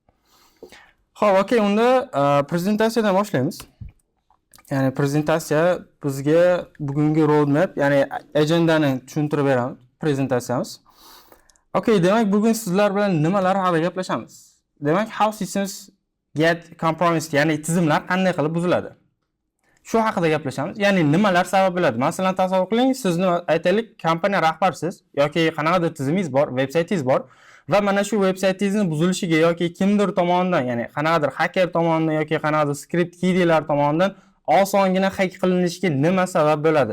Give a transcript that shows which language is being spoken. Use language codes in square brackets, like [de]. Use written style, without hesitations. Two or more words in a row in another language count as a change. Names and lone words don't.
[uz] Xo'p, okey, unda prezentatsiyadan boshlaymiz. Ya'ni prezentatsiya bizga bugungi roadmap, ya'ni agendani tushuntirib beramiz prezentatsiyamiz. Okey, demak bugun sizlar bilan nimalar haqida gaplashamiz? Demak, [en] how systems get compromised, [uz] ya'ni tizimlar qanday qilib buziladi? Shu haqida gaplashamiz. Ya'ni nimalar sabab bo'ladi? Masalan, tasavvur qiling, sizni aytaylik, kompaniya rahbarisiz yoki qanaqadir tizimingiz bor, veb-saytingiz bor va mana shu veb-saytingizni buzilishiga yoki kimdir tomonidan, ya'ni qanaqadir hacker tomonidan yoki qanaqadir [en] script kiddilar [uz] tomonidan osongina hack qilinishiga nima sabab bo'ladi?